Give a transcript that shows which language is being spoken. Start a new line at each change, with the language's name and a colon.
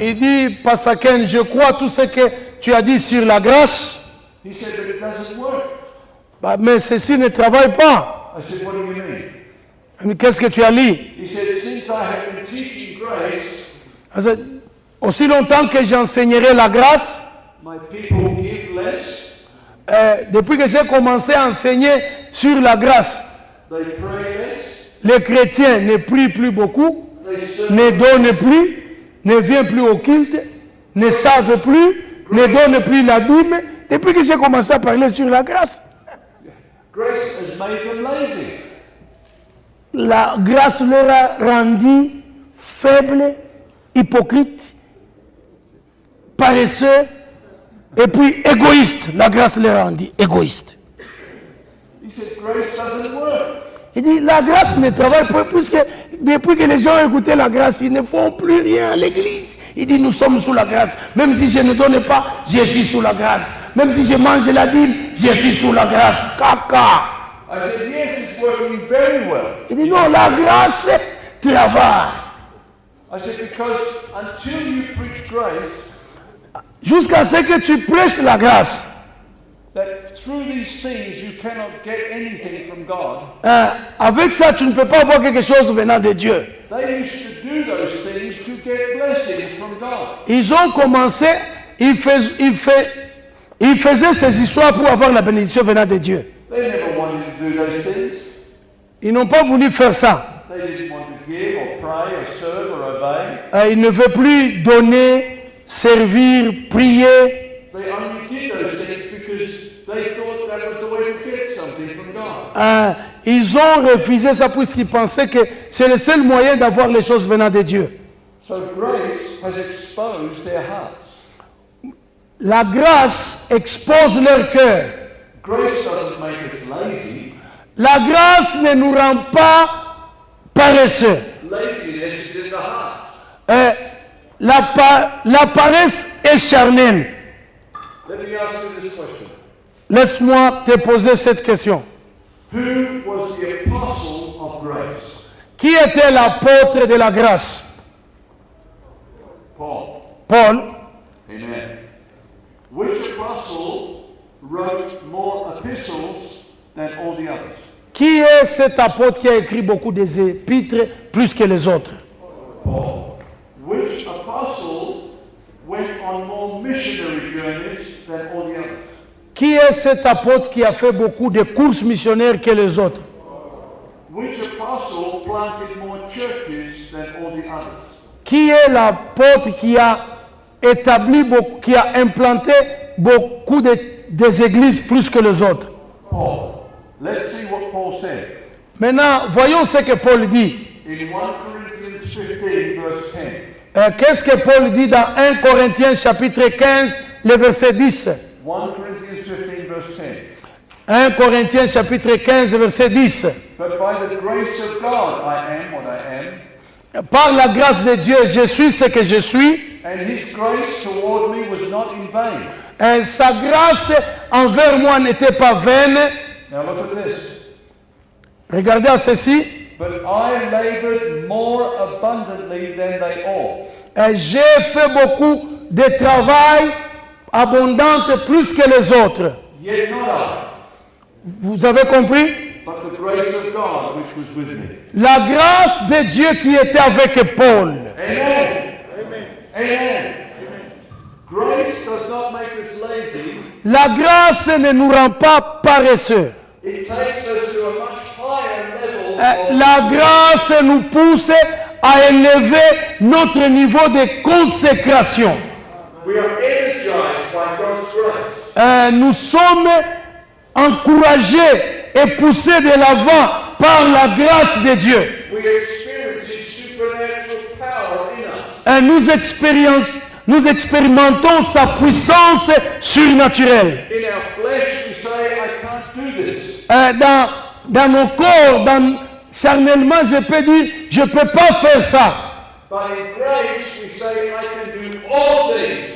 French: Il dit, Pasteur Ken, je crois tout ce que tu as dit sur la grâce,
English: He said, but it doesn't work.
French: mais ceci ne travaille pas.
English: I said, what do you mean?
French: Mais qu'est-ce que tu as lu?
English: He said, since I have been teaching grace,
French: Aussi longtemps que j'enseignerai la grâce,
English: my people give less,
French: depuis que j'ai commencé à enseigner sur la grâce,
English: they pray less,
French: les chrétiens ne prient plus beaucoup,
English: they serve.
French: ne donnent plus, ne viennent plus au culte, ne savent plus, ne donnent plus la dîme. Depuis que j'ai commencé à parler sur la grâce,
English: Grace has made them lazy.
French: la grâce leur a rendu faibles, hypocrites, paresseux et puis égoïstes. La grâce leur a rendu égoïstes.
English: He said, grace doesn't work.
French: Il dit, la grâce ne travaille pas, puisque depuis que les gens ont écouté la grâce, ils ne font plus rien à l'église. Il dit, nous sommes sous la grâce. Même si je ne donne pas, je suis sous la grâce. Même si je mange la dîme, je suis sous la grâce. Caca.
English: I said, yes, it's working very well.
French: Il dit, non, la grâce travaille.
English: I said, because until you preach grace,
French: Jusqu'à ce que tu prêches la grâce.
English: that through these things you cannot get anything from God.
French: Avec ça, tu ne peux pas avoir quelque chose venant de Dieu.
English: They used to do those things to get blessings from God.
French: Ils ont commencé, ils faisaient ces histoires pour avoir la bénédiction venant de Dieu.
English: They never wanted to do those things.
French: Ils n'ont pas voulu faire ça.
English: They didn't want to give or pray or serve or obey.
French: Ils ne veulent plus donner, servir, prier.
English: They only did those things because they thought that was the way to get something from God.
French: Ils ont refusé ça puisqu'ils pensaient que c'est le seul moyen d'avoir les choses venant de Dieu.
English: So grace has exposed their hearts.
French: La grâce expose leur cœur.
English: Grace doesn't make us lazy.
French: La grâce ne nous rend pas paresseux.
English: Laziness is in the heart.
French: La paresse est charnelle.
English: Let me ask you this question.
French: Laisse-moi te poser cette question.
English: Who was the apostle of grace?
French: Qui était l'apôtre de la grâce?
English: Paul.
French: Paul.
English: Amen. Which apostle wrote more epistles than all the others?
French: Qui est cet apôtre qui a écrit beaucoup des épîtres plus que les autres?
English: Paul. Which apostle went on more missionary journeys than all the others?
French: Qui est cet apôtre qui a fait beaucoup de courses missionnaires que les autres?
English: Which apostle planted more churches than all the others?
French: Qui est l'apôtre qui a établi, qui a implanté beaucoup des églises plus que les autres?
English: Paul. Let's see what Paul said.
French: Maintenant, voyons ce que Paul dit.
English: In 1 Corinthians 15, verse 10.
French: Qu'est-ce que Paul dit dans 1 Corinthiens chapitre 15, le verset 10?
English: 1 Corinthians 15, verse 10.
French: 1 Corinthiens chapitre 15, verset 10.
English: But by the grace of God I am what I am.
French: Par la grâce de Dieu, je suis ce que je suis.
English: And his grace toward me was not in vain.
French: Sa grâce envers moi n'était pas vaine.
English: Now look at this.
French: Regardez à ceci.
English: But I labored more abundantly than they all.
French: J'ai fait beaucoup de travail abondant plus que les autres.
English: Yet not I,
French: Vous avez compris?
English: but the grace of God which was with me.
French: La grâce de Dieu qui était avec Paul.
English: Amen. Amen. Amen. Grace does not make us lazy.
French: La grâce ne nous rend pas paresseux.
English: It takes us to a much higher level.
French: La grâce nous pousse à élever notre niveau de consécration.
English: We are energized by God's grace.
French: Nous sommes encouragés et poussés de l'avant par la grâce de Dieu.
English: We experience His supernatural power in us.
French: Nous expérimentons sa puissance surnaturelle.
English: In our flesh, we say, I can't do this.
French: Dans nos corps, charnellement, je peux dire, je ne peux pas faire ça.
English: But in grace, we say, I can do all things.